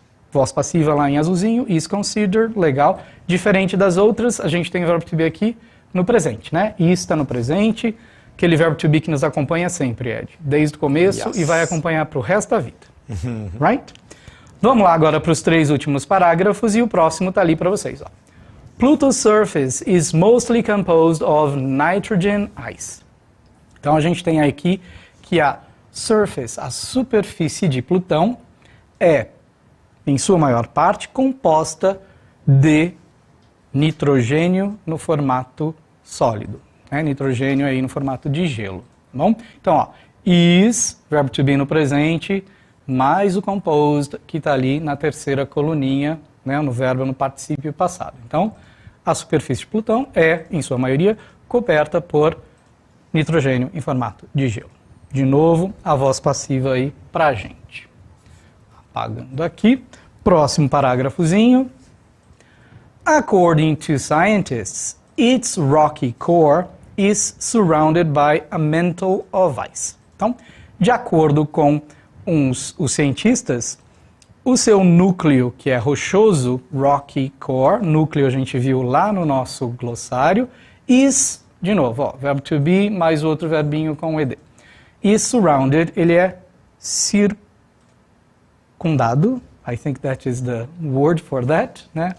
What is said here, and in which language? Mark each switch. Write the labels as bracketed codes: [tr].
[pt] Voz passiva lá em azulzinho, is considered, legal. Diferente das outras, a gente tem o verbo to be aqui no presente, né? Is está no presente, aquele verbo to be que nos acompanha sempre, Ed. Desde o começo e vai acompanhar para o resto da vida. Right? Vamos lá agora para os 3 últimos parágrafos e o próximo está ali para vocês. Ó. [en] Pluto's surface is mostly composed of nitrogen ice. [pt] Então a gente tem aqui que a surface, a superfície de Plutão, é, em sua maior parte, composta de nitrogênio no formato sólido. Né? Nitrogênio aí no formato de gelo. Tá bom? Então, ó, is, verbo to be no presente, mais o composed, que está ali na terceira coluninha, né, no verbo no particípio passado. Então, a superfície de Plutão é, em sua maioria, coberta por nitrogênio em formato de gelo. De novo, a voz passiva aí pra gente. Apagando aqui. Próximo parágrafozinho. [en] According to scientists, its rocky core is surrounded by a mantle of ice. [pt] Então, de acordo com os cientistas, o seu núcleo, que é rochoso, rocky core, núcleo a gente viu lá no nosso glossário, is, de novo, ó, verbo to be mais outro verbinho com ed. Is surrounded, ele é circundado, [en] I think that is the word for that, [pt] né?